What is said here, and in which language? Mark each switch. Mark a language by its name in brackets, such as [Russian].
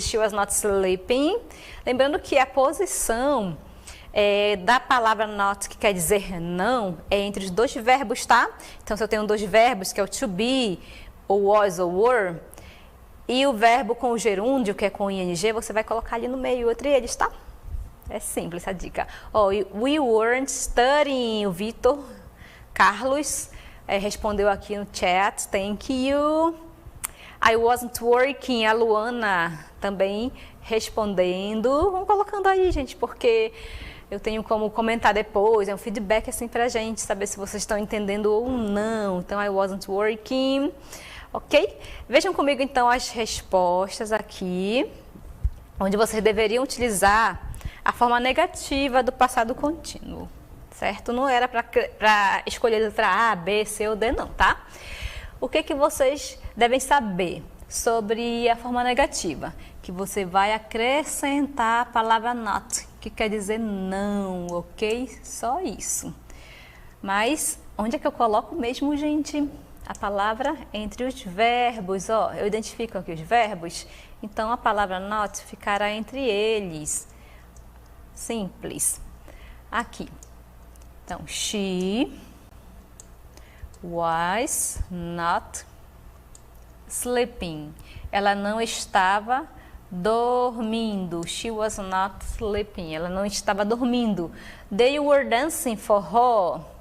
[English] She was not sleeping. [Portuguese] Lembrando que a posição da palavra not, que quer dizer não, é entre os dois verbos, tá? Então, se eu tenho dois verbos, que é o to be, ou was ou were, e o verbo com o gerúndio, que é com ing, você vai colocar ali no meio entre eles, tá? É simples essa dica. [English] We weren't studying. [Portuguese] O Vitor Carlos respondeu aqui no chat, [English] thank you. I wasn't working, [Portuguese] a Luana também respondendo. Vamos colocando aí, gente, porque eu tenho como comentar depois, é um feedback assim pra gente, saber se vocês estão entendendo ou não. Então, [English] I wasn't working, [Portuguese] ok? Vejam comigo então as respostas aqui, onde vocês deveriam utilizar a forma negativa do passado contínuo. Certo? Não era para escolher letra A, B, C ou D, não, tá? O que vocês devem saber sobre a forma negativa? Que você vai acrescentar a palavra not, que quer dizer não, ok? Só isso. Mas, onde é que eu coloco mesmo, gente? A palavra entre os verbos, eu identifico aqui os verbos, então a palavra not ficará entre eles. Simples. Aqui. [English] Então, she was not sleeping. [Portuguese] Ela não estava dormindo. [English] She was not sleeping. [Portuguese] Ela não estava dormindo. [English] They were dancing forró.